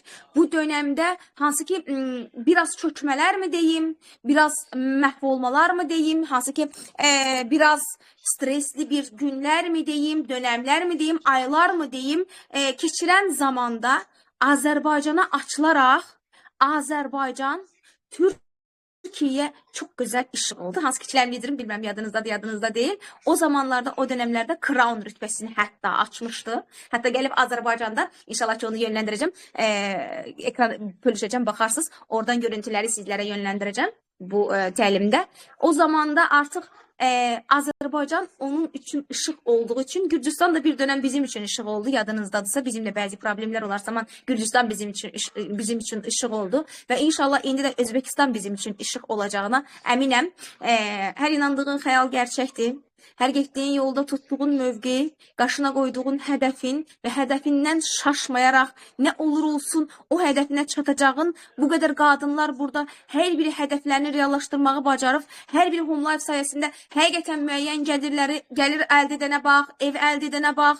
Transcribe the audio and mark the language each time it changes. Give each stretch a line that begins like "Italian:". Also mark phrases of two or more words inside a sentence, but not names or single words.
Azerbaijani: Bu dönəmdə hansı ki, biraz çökmələr mi deyim, biraz məhv olmalar mı deyim, hansı ki, biraz stresli bir günlər mi deyim, dönəmlər mi deyim, aylar mı deyim, keçirən zamanda Azərbaycana açılaraq Azərbaycan,
Turkish: Türkiye çok güzel işi oldu. Hansı ki liderim bilmem yadınızda değil. O zamanlarda o dönemlerde Crown rütbesini hatta açmıştı. Hatta gelip Azerbaycan'da inşallah ki onu yönlendireceğim. Ekran paylaşacağım bakarsınız. Oradan görüntüleri sizlere yönlendireceğim bu təlimdə. O zamanda artık Azərbaycan onun üçün ışık olduğu için Gürcistan da bir dönem bizim için ışık oldu. Yadınızdadırsa bizimle bazı problemler olarsa zaman Gürcistan bizim için ışık oldu ve inşallah indi de Özbekistan bizim için ışık olacağına eminim. Her inandığın hayal gerçektir.
Azerbaijani: Her getdiyin yolda tuttuğun mövqe, qarşına qoyduğun hədəfin və hədəfindən şaşmayaraq nə olur olsun o hədəfinə çatacağın bu qədər qadınlar burada hər biri hədəflərini reallaşdırmağı bacarıb, hər biri Home Life sayəsində həqiqətən müəyyən gəlir əldə edənə bax, ev əldə edənə bax.